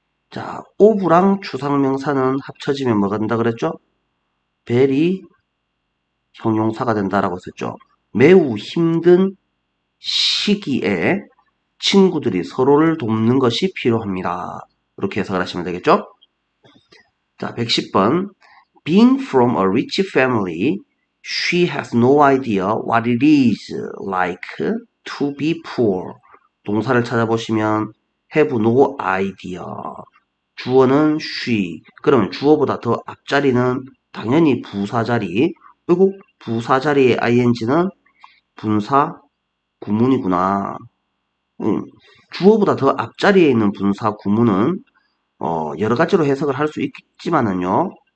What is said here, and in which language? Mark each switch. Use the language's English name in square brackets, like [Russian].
[Korean] 자, of랑 추상명사는 합쳐지면 뭐가 된다 그랬죠? very 형용사가 된다라고 했었죠. 매우 힘든 시기에 친구들이 서로를 돕는 것이 필요합니다. 이렇게 해석을 하시면 되겠죠? 자, 110번. [English] Being from a rich family, she has no idea what it is like to be poor. [Korean] 동사를 찾아보시면 [English] have no idea. [Korean] 주어는 she. 그러면 주어보다 더 앞자리는 당연히 부사자리. 그리고 부사자리의 ing는 분사 구문이구나. 주어보다 더 앞자리에 있는 분사 구문은 여러 가지로 해석을 할 수 있지만은요.